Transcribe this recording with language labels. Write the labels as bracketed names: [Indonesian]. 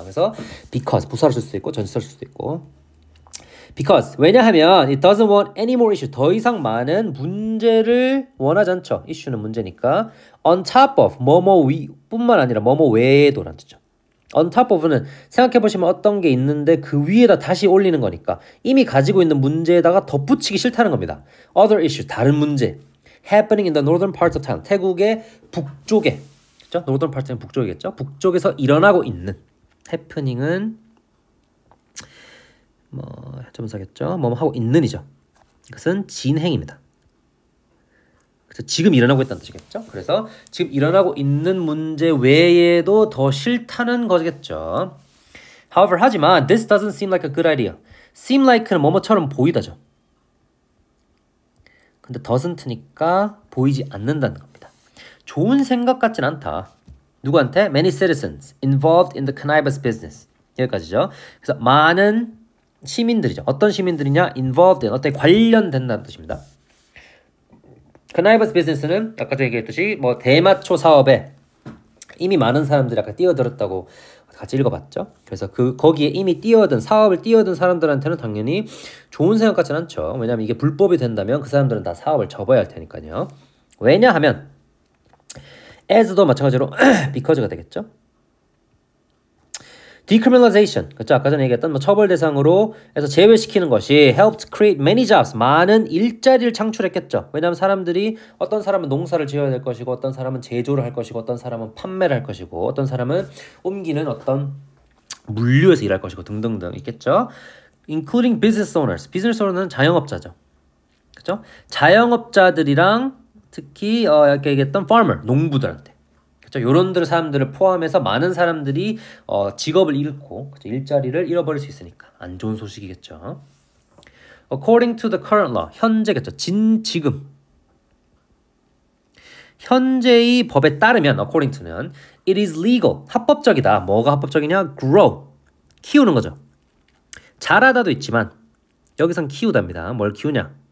[Korean] 그래서 because 부사로 쓸 수도 있고 전치사로 쓸 수도 있고 because 왜냐하면 [English] it doesn't want any more issue [Korean] 더 이상 많은 문제를 원하지 않죠. issue는 문제니까 on top of 뭐뭐 위 뿐만 아니라 뭐뭐 외에도라는 뜻이죠. on top of는 생각해보시면 어떤 게 있는데 그 위에다 다시 올리는 거니까 이미 가지고 있는 문제에다가 덧붙이기 싫다는 겁니다. [English] other issue [Korean] 다른 문제 [English] happening in the northern parts of Thailand [Korean] 태국의 북쪽에 그렇죠? northern part는 북쪽이겠죠? 북쪽에서 일어나고 있는 happening은 점사겠죠? 뭐뭐 하고 있는이죠. 이것은 진행입니다. 그래서 지금 일어나고 있다는 뜻이겠죠? 그래서 지금 일어나고 있는 문제 외에도 더 싫다는 거겠죠. [English] However, 하지만 this doesn't seem like a good idea. [Korean] seem like는 뭐뭐처럼 보이다죠. 근데 doesn't니까 보이지 않는다는 겁니다. 좋은 생각 같진 않다. 누구한테? [English] Many citizens involved in the cannabis business. [Korean] 여기까지죠. 그래서 많은 시민들이죠. 어떤 시민들이냐? involved in, 어떤 관련된다는 뜻입니다. cannabis business는 아까 전에 얘기했듯이 뭐 대마초 사업에 이미 많은 사람들이 아까 뛰어들었다고 같이 읽어봤죠. 그래서 거기에 이미 사업을 뛰어든 사람들한테는 당연히 좋은 생각 같진 않죠. 왜냐하면 이게 불법이 된다면 그 사람들은 다 사업을 접어야 할 테니까요. 왜냐하면 as도 마찬가지로 because가 되겠죠. decriminalization, 그렇죠? 아까 전에 얘기했던 처벌 대상으로 해서 제외시키는 것이 [English] helped create many jobs, [Korean] 많은 일자리를 창출했겠죠. 왜냐하면 사람들이 어떤 사람은 농사를 지어야 될 것이고 어떤 사람은 제조를 할 것이고 어떤 사람은 판매를 할 것이고 어떤 사람은 옮기는 어떤 물류에서 일할 것이고 등등등 있겠죠. [English] including business owners, business owner는 자영업자죠. [Korean] 그렇죠? 자영업자들이랑 특히 이렇게 얘기했던 farmer, 농부들한테 요런들 사람들을 포함해서 많은 사람들이 직업을 잃고 일자리를 잃어버릴 수 있으니까 안 좋은 소식이겠죠. [English] According to the current law, 현재겠죠. [Korean] 지금 현재의 법에 따르면 according to는 [English] it is legal, [Korean] 합법적이다. 뭐가 합법적이냐? grow, 키우는 거죠. 자라다도 있지만 여기선 키우답니다. 뭘 키우냐?